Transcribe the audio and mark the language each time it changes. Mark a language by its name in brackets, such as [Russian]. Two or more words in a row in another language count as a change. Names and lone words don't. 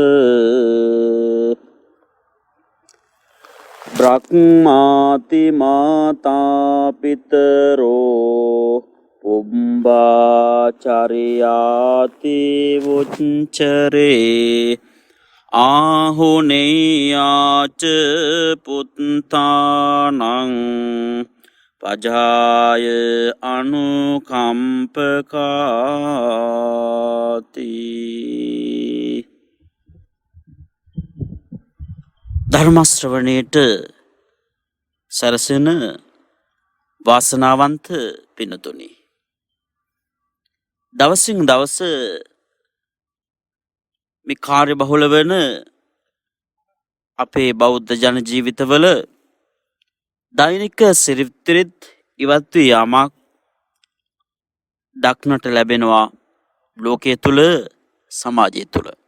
[Pali] බ්‍රහ්මාති මාතා පිතරෝ පුම්බාචරියාති වුච්චරේ ආහුනේයාච පුත්තානං පජාය අනුකම්පකාති. [Sinhala] ධර්මශ්‍රවණයට සරසන වාසනාවන්ත පිනතුනි, දවසින් දවස මේ කාර්ය බහුල වන අපේ බෞද්ධ ජන ජීවිතවල දෛනික සිරිත්‍රිත් ඉවත් වී යාමක් දක්නට ලැබෙනවා ලෝකයේ තුල, සමාජය තුල.